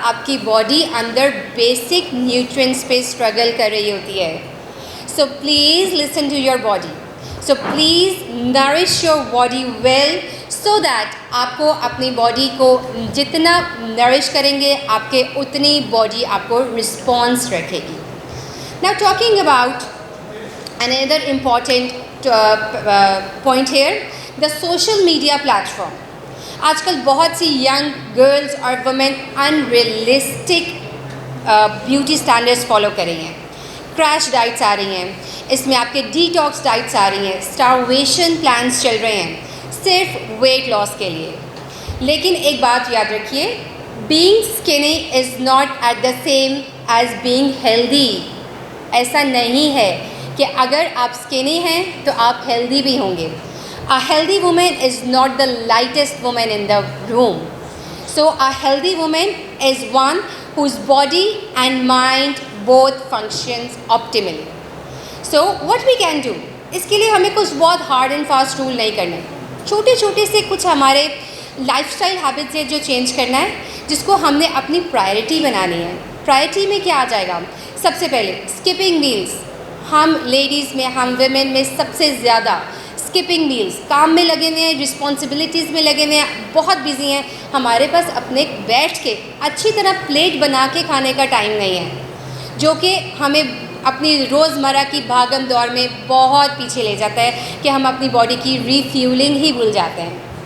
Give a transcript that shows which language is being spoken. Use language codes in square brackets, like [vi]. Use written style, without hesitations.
[ur] آپ کی باڈی اندر basic nutrients پہ اسٹرگل کر رہی ہوتی ہے. [en] so please listen to your body, so please nourish your body well so that [ur] آپ کو اپنی باڈی کو جتنا نرش کریں گے آپ کے اتنی باڈی آپ کو رسپانس رکھے گی. [en] Now talking about another important point here, the social media platform. [ur] آج کل بہت سی ینگ گرلز اور وومن انریئلسٹک بیوٹی اسٹینڈرڈس فالو کر رہی ہیں. کریش ڈائٹس آ رہی ہیں، اس میں آپ کے ڈی ٹاکس ڈائٹس آ رہی ہیں، اسٹارویشن پلانس چل رہے ہیں صرف ویٹ لاس کے لیے. لیکن ایک بات یاد رکھیے، [en] Being skinny is not at the same as being healthy. [ur] ایسا نہیں ہے کہ اگر آپ اسکنی ہیں تو آپ ہیلدی بھی ہوں گے. [en] A healthy woman is not the lightest woman in the room. So a healthy woman is one whose body and mind both functions optimally. So what we can do? [ur] اس کے لیے ہمیں کچھ بہت ہارڈ اینڈ فاسٹ رول نہیں کرنے، چھوٹے چھوٹے سے کچھ ہمارے لائف اسٹائل ہیبٹس ہے جو چینج کرنا ہے، جس کو ہم نے اپنی پرائرٹی بنانی ہے. پرائرٹی میں کیا آ جائے گا؟ سب سے پہلے اسکپنگ میلس. ہم لیڈیز میں، ہم ویمن میں سب سے زیادہ اسکپنگ میلس، کام میں لگے ہوئے ہیں، رسپانسبلٹیز میں لگے ہوئے ہیں، بہت بزی ہیں، ہمارے پاس اپنے بیٹھ کے اچھی طرح پلیٹ بنا کے کھانے کا ٹائم نہیں ہے، جو کہ ہمیں اپنی روزمرہ کی بھاگم دوڑ میں بہت پیچھے لے جاتا ہے کہ ہم اپنی باڈی کی ریفیولنگ ہی بھول جاتے ہیں.